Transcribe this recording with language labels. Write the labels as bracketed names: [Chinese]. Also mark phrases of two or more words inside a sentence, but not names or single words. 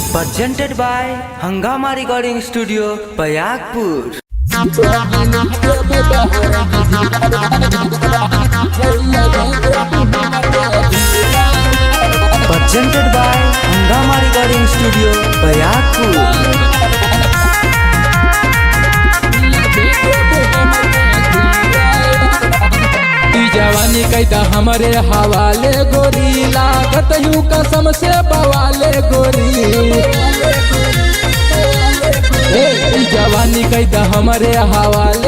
[English] presented by Hangama Recording Studio, Payagpur. Presented by Hangama Recording Studio, Payagpur. [Bhojpuri] जवानी कैदा हमारे हवाले गोरी लागत यूं कसम से बवाले गोरी जवानी कैदा हमारे हवाले